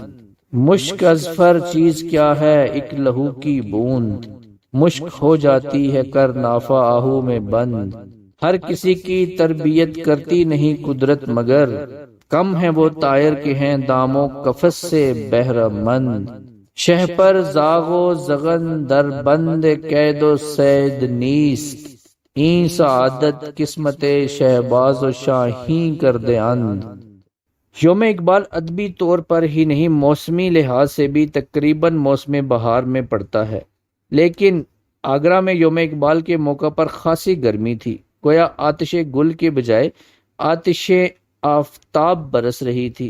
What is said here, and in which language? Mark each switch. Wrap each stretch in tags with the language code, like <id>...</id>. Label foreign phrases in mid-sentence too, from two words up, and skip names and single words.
<ur>مشک ازفر چیز کیا ہے ایک لہو کی بوند، مشک ہو جاتی ہے کر نافہ آہو میں بند۔ ہر کسی کی تربیت کرتی نہیں قدرت مگر، کم ہے وہ طائر کے ہیں دام و قفس سے بہرہ مند۔</ur> <fa>شہ پر زاغ و زغن در بند قید و صید نیست، این سعادت قسمت شہباز و شاہین کر دے اند۔</fa> <ur>یوم اقبال ادبی طور پر ہی نہیں موسمی لحاظ سے بھی تقریباً موسم بہار میں پڑتا ہے، لیکن آگرہ میں یوم اقبال کے موقع پر خاصی گرمی تھی، گویا آتش گل کے بجائے آتش آفتاب برس رہی تھی۔</ur>